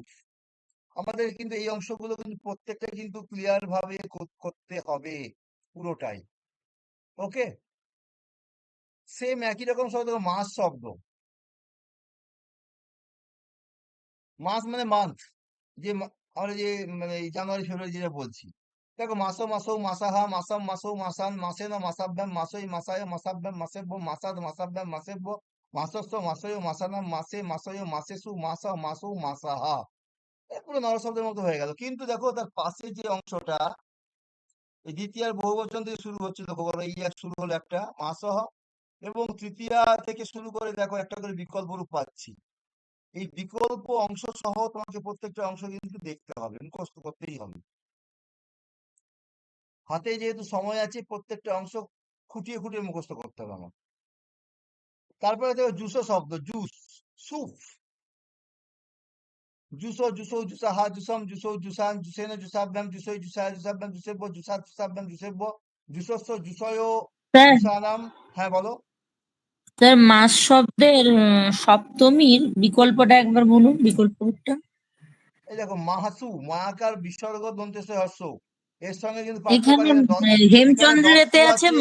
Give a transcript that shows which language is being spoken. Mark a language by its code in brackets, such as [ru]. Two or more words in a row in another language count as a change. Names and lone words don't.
[bn] আমাদের কিন্তু এই অংশগুলো কিন্তু প্রত্যেকটা কিন্তু ক্লিয়ার ভাবে করতে হবে পুরোটাই। ওকে, সেম একই রকম শব্দ মাস শব্দ। মাস মানে মান্থ, যে আমরা যে মানে এই জানুয়ারি ফেব্রুয়ারি যেটা বলছি। [sa] দেখো মাসো, মাসৌ, মাসাহা, মাসাম, মাসৌ, মাসান, মাসেন, মাসাভ্যাম, মাসই, মাসায়, মাসাভ্যাম, মাসেব্য, মাসাদ, মাসাভ্যাম, মাসেব্য, মাসস্য, মাসয়, মাসানাম, মাসে, মাসয়, মাসেসু, মাসা, মাসৌ, মাসাহা। [bn] পুরো নরশব্দের মতো হয়ে গেল। কিন্তু দেখো তার পাশে যে অংশটা, এই দ্বিতীয়ার বহুবচন থেকে শুরু হচ্ছে, লক্ষ্য করো, এই এক শুরু হলো একটা মাসহ, এবং তৃতীয়া থেকে শুরু করে দেখো একটা করে বিকল্প রূপ পাচ্ছি। এই বিকল্প অংশ সহ তোমাকে প্রত্যেকটা অংশ কিন্তু দেখতে হবে, মুখস্থ করতেই হবে। হাতে যেহেতু সময় আছে, প্রত্যেকটা অংশ খুঁটিয়ে খুঁটিয়ে মুখস্থ করতে হবে আমার। তারপরে দেখো জুসো শব্দ, জুস, সুপ, [sa] জুসো, জুসো, জুসাহা, জুসম, জুসো, জুসান, জুসেন, জুসাভ্যাম, জুসোই, জুসায়, জুসাভ্যাম, জুসেব্য, জুসাত, জুসাভ্যাম, জুসেব্য, জুসস্য, জুসয়, [bn] স্যার জুসানাম। হ্যাঁ বলো। স্যার মাস শব্দের সপ্তমীর বিকল্পটা একবার বলুন, বিকল্প রূপটা। এই দেখো মাহাসু, মায়াকার বিসর্গ দন্তেস হস্য। এর সঙ্গে কিন্তু পার্থক্য এখানে আছে, এখানে হেমচন্দ্রের দন্ত এতে আছে আছে।